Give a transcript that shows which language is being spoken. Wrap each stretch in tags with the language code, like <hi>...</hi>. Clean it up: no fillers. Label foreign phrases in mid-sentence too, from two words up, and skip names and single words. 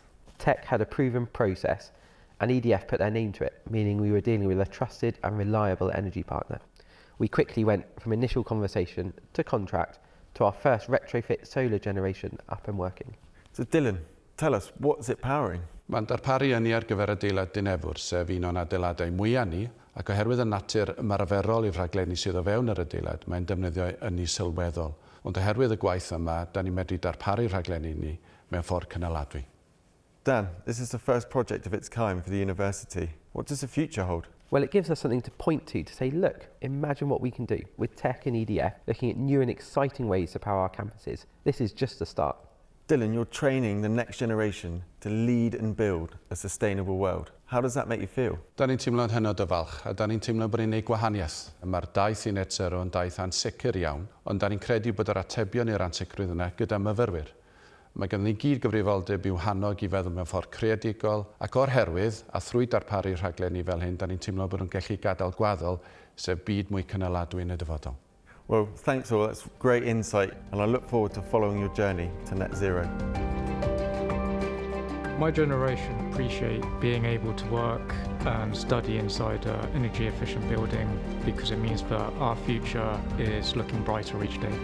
<en>Tech had a proven process, and EDF put their name to it, meaning we were dealing with a trusted and reliable energy partner. We quickly went from initial conversation to contract to our first retrofit solar generation up and working. So Dylan, tell us, what's it powering?</en> <cy>Mae'n darparu ynni ar gyfer adeilad Dinefwr, sef un o'n adeiladau mwyaf ni, ac oherwydd y natur ymarferol i'r rhaglenni sydd o fewn yr adeilad, mae'n defnyddio ynni sylweddol. Ond oherwydd y gwaith yma, da ni'n medru darparu rhaglenni ni mewn ffordd cynaladwy.</cy> <en>Dan, this is the first project of its kind for the university. What does the future hold? Well, it gives us something to point to say, look, imagine what we can do with tech and EDF, looking at new and exciting ways to power our campuses. This is just the start. Dylan, you're training the next generation to lead and build a sustainable world. How does that make you feel?</en> <cy>Da ni'n teimlo'n hynod o falch, a da ni'n teimlo bod ni'n gwneud gwahaniaeth. Mae'r daith i net sero yn daith ansicr iawn, ond da ni'n credu bod yr atebion i'r ansicrwydd yna gyda myfyrwyr. Mae gan ni gyd gyfrifoldeb i'w hannog i feddwl mewn ffordd creadigol, ac o'r herwydd, a thrwy darparu rhaglenni fel hyn, da ni'n teimlo bod nhw'n gallu gadael gwaddol, sef byd mwy cynaladwy yn y dyfodol.</cy> <en>Well, thanks all, that's great insight, and I look forward to following your journey to net zero. My generation appreciate being able to work and study inside an energy efficient building because it means that our future is looking brighter each day.</en>